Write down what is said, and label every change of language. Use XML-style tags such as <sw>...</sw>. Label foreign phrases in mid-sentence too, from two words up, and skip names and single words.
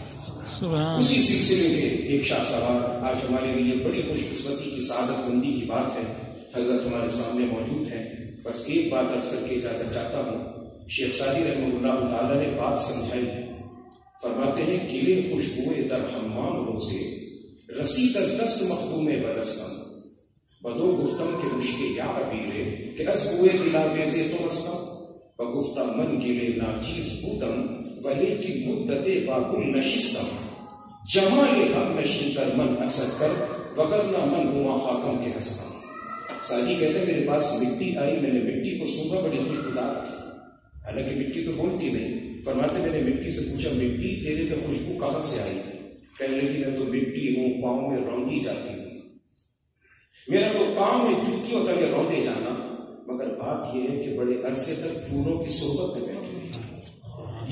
<ur>اسی سلسلے کے ایک شاہ سوار آج ہمارے لیے بڑی خوش قسمتی کی سعادت مندی کی بات ہے، حضرت ہمارے سامنے موجود ہیں۔ بس ایک بات عرض کر کے اجازت چاہتا ہوں۔ شیخ سعدی رحمہ اللہ تعالیٰ نے بات سمجھائی، فرماتے ہیں</ur> <fa>گلے خوشبوئے در حمام روزے، رسید از دست مخدوم بدستم، بدو گفتم کے مشکے یا عبیرے کہ از بوئے دلا ویزے تو مستم، بگفتہ من گلے ناچیز بودم ولیکن مدت باگل نشستم، جمال ہم نشین در من اثر کر وگرنہ من ہوا خاکم کے ہستم۔</fa> <ur>سعدی کہتے ہیں میرے پاس مٹی آئی، میں نے مٹی کو سونگا، بڑی خوشبودار تھی، حالانکہ مٹی تو بولتی نہیں۔ فرماتے میں نے مٹی سے پوچھا مٹی تیرے میں خوشبو کہاں سے آئی؟ کہنے لگی میں تو مٹی ہوں، پاؤں میں رونگی جاتی ہوں، میرا تو کام ہے جوتیوں تک روندے جانا، مگر بات یہ ہے کہ بڑے عرصے تک پھولوں کی صحبت میں بیٹھے ہیں۔</ur>